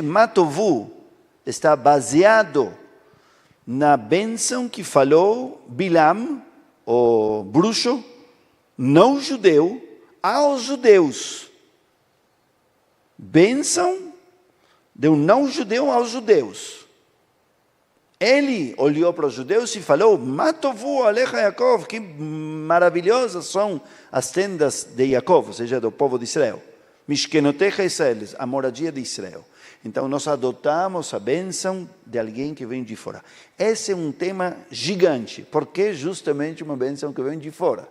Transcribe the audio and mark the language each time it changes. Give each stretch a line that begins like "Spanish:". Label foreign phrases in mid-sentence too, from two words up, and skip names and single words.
Portuguese: Matovu está baseado na bênção que falou Bilam, o bruxo, não judeu, aos judeus. Bênção de um não judeu aos judeus. Ele olhou para os judeus e falou:
Hebrew: מה טובו אהליך יעקב,
Portuguese: que maravilhosas são as tendas de Yaakov, ou seja, do povo de Israel.
Hebrew: משכנותיך ישראל,
Portuguese: a moradia de Israel. Então nós adotamos a bênção de alguém que vem de fora. Esse é um tema gigante, porque justamente uma bênção que vem de fora.